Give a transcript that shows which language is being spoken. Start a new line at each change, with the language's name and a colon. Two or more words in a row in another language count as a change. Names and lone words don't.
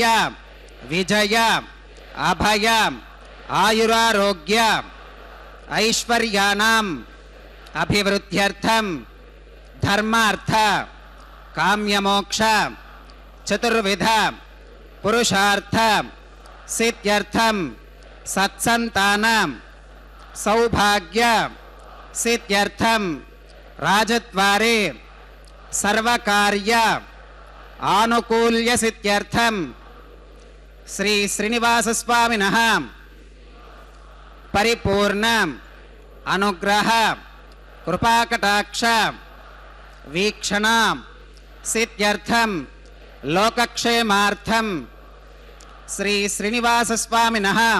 Sanskrit: విజయ అభయ ఆయురారోగ్య ఐశ్వర్యానాం అభివృద్ధ్యర్థం ధర్మార్థ కామ్యమోక్ష చతుర్విధ పురుషార్థ సిద్ధ్యర్థం సత్సంతానం सौभाग्य सिद्ध्यर्थं राजद्वारे सर्वकार्य आनुकूल्य सिद्ध्यर्थं श्री श्रीनिवास स्वामिनः परिपूर्ण अनुग्रह कृपाकटाक्ष वीक्षण सिद्ध्यर्थं लोकक्षेमार्थं श्री श्रीनिवास स्वामिनः